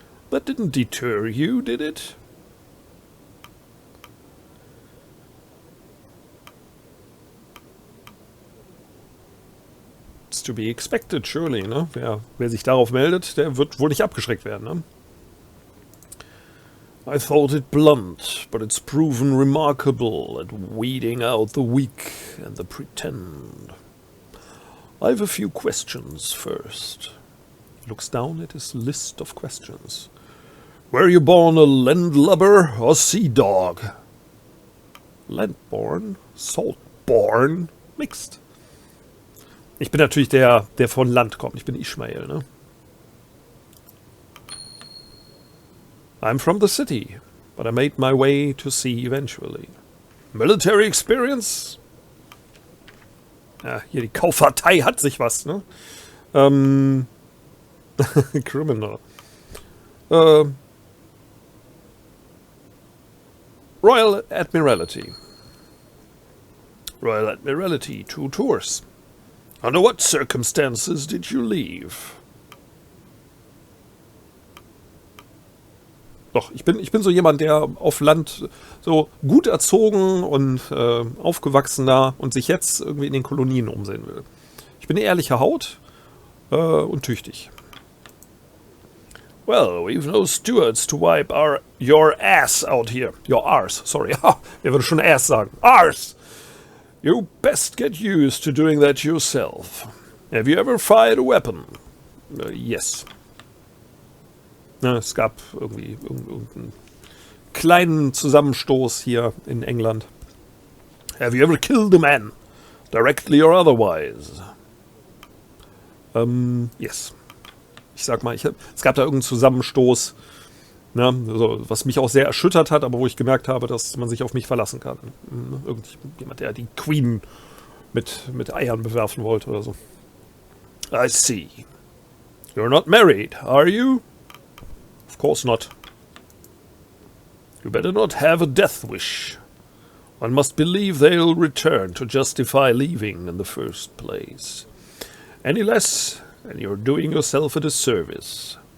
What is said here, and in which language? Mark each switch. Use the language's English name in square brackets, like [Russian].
[English] That didn't deter you, did it? It's to be expected, surely, ne? [German] Wer sich darauf meldet, der wird wohl nicht abgeschreckt werden, ne? [English] I thought it blunt, but it's proven remarkable at weeding out the weak and the pretend. I have a few questions first. He looks down at his list of questions. Were you born a landlubber or sea dog? Landborn, saltborn, mixed. [German] Ich bin natürlich der von Land kommt. Ich bin Ishmael, ne? [English] I'm from the city, but I made my way to sea eventually. Military experience? [German] Ja, hier die Kaufhartei hat sich was, ne? [English] Criminal. Royal Admiralty. Royal Admiralty, 2 tours. Under what circumstances did you leave? [German] Doch, ich bin so jemand, der auf Land so gut erzogen und aufgewachsen da und sich jetzt irgendwie in den Kolonien umsehen will. Ich bin eine ehrliche Haut und tüchtig. [English] Well, we've no stewards to wipe your ass out here. Your arse, sorry. [German] Wer würde schon ass sagen? [English] Arse! You best get used to doing that yourself. Have you ever fired a weapon? Yes. [German] Na, es gab irgendwie irgendeinen kleinen Zusammenstoß hier in England. [English] Have you ever killed a man? Directly or otherwise? Yes. [German] Ich sag mal, es gab da irgendeinen Zusammenstoß, ne, also, was mich auch sehr erschüttert hat, aber wo ich gemerkt habe, dass man sich auf mich verlassen kann. Irgendjemand, der die Queen mit Eiern bewerfen wollte oder so. [English] I see. You're not married, are you? Of course not. You better not have a death wish. One must believe they'll return to justify leaving in the first place. Any less, and you're doing yourself a disservice.